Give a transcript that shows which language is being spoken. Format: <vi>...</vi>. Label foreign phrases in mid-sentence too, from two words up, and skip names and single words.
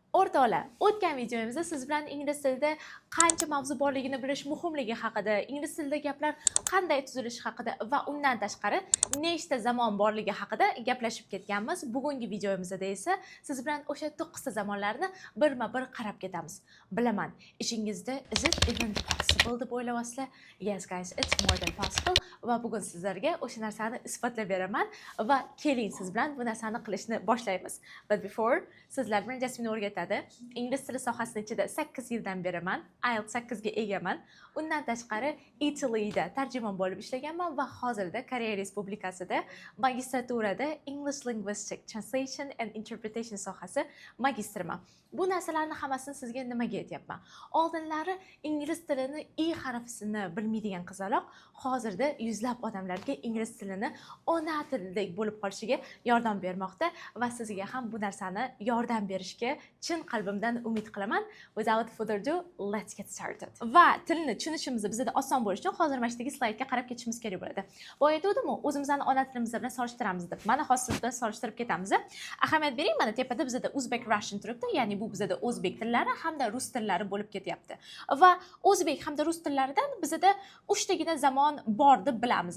<uz>O'rtoqlar, o'tgan videomizda siz bilan ingliz tilida qancha mavzu borligini bilish muhimligi haqida, ingliz tilida gaplar qanday tuzilishi haqida va undan tashqari nechta zamon borligi haqida gaplashib ketganmiz. Bugungi videomizda esa siz bilan o'sha 9 ta zamonlarni birma-bir qarab ketamiz. Bilaman, ishingizda</uz> <en>is it even possible</en> <uz>deb o'ylayapsizlar.</uz> <en>Yes guys, it's more than possible</en> <uz>va bugun sizlarga o'sha narsani isbotlab beraman va keling siz bilan bu narsani qilishni boshlaymiz.</uz> <en>But before</en> <uz>sizlar bilan Jasmine o'rgatadi. Ingliz tili sohasida ichida 8 yildan beriman. IELTS 8 ga egaman. Undan tashqari Italyda tarjimon bo'lib ishlaganman va hozirda Koreya Respublikasida magistraturada</uz> <en>English Linguistic Translation and Interpretation</en> <uz>sohasi magistrman. Bu narsalarni hammasini sizga nimaga aytyapman? Oldinlari ingliz tilini I harfini bilmaydigan qizaloq hozirda yuzlab odamlarga ingliz tilini ona tilidek bo'lib qolishiga yordam bermoqda va sizga ham bu narsani yordam berishga chin qalbimdan umid qilaman.</uz> <en>Without further ado, let's get started.</en> <uz>Va tilni tushunishimiz bizda oson bo'lishi uchun hozir mana shunday slaydga qarab ketishimiz kerak bo'ladi. Boya aytdim, o'zimizning ona tilimiz bilan solishtiramiz deb. Mana hozir bilan solishtirib ketamiz. Ahamiyat bering, mana tepada bizda Uzbek Russian turibdi, ya'ni bu bizda o'zbek tillari hamda rus tillari bo'lib ketyapti. Va o'zbek hamda rus tillaridan bizda 3 tagina zamon bor deb bilamiz.</uz>